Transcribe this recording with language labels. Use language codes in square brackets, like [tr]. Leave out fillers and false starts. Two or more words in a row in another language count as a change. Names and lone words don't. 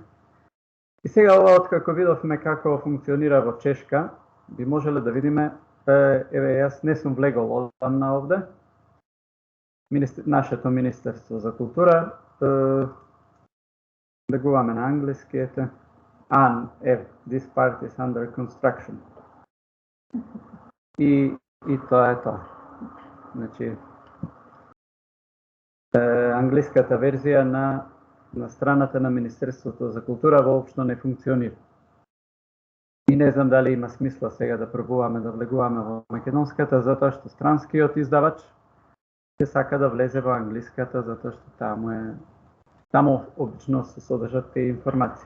[mk] И сега ова, откако видовме како функционира во Чешка, би можеле да видиме, еве јас не сум влегол одамна овде, нашето Министерство за култура, влегуваме на англиски, ете, [en] this part is under construction. [mk] И тоа е тоа. Значи, англиската верзија на страната на Министерството за култура воопшто не функционира. И не знам дали има смисла сега да пробуваме да влегуваме во македонската, затоа што странскиот издавач ќе сака да влезе во англиската, затоа што таму обично се содржат тие информации.